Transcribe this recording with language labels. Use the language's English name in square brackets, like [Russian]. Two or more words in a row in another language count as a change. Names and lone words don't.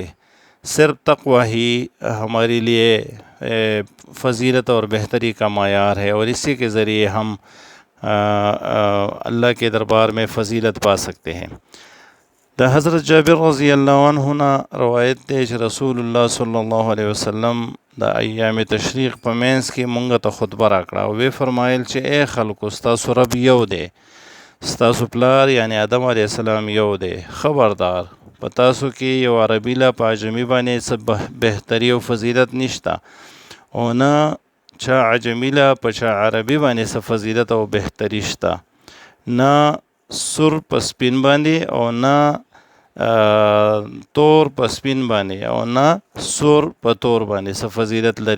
[Urdu] صرف تقوی ہی ہمارے لیے فضیلت اور بہتری کا معیار ہے، اور اسی کے ذریعے ہم اللہ کے دربار میں فضیلت پا سکتے ہیں۔ [Pashto] دا حضرت جابر [Arabic] رضی اللہ عنہ [Pashto] روایت دے رسول اللہ [Arabic] صلی اللہ علیہ وسلم [Pashto] دا ایام تشریق په منځ کې مونږ ته خطبه راکړه او وی فرمایل چې اے خلکو ستاسو رب یو دی، ستاسو پلار یعنی آدم [Arabic] علیه السلام [Pashto] یو دی، خبردار په تاسو کې یو عربي له په عجمي باندې څه بهتري او فضیلت نشته، او نه چا عجمي له په چا عربي باندې څه فضیلت او بهتري شته، نه سور په سپین باندې او نه تور په سپین باندې او نه سور په تور باندې څه فضیلت لري۔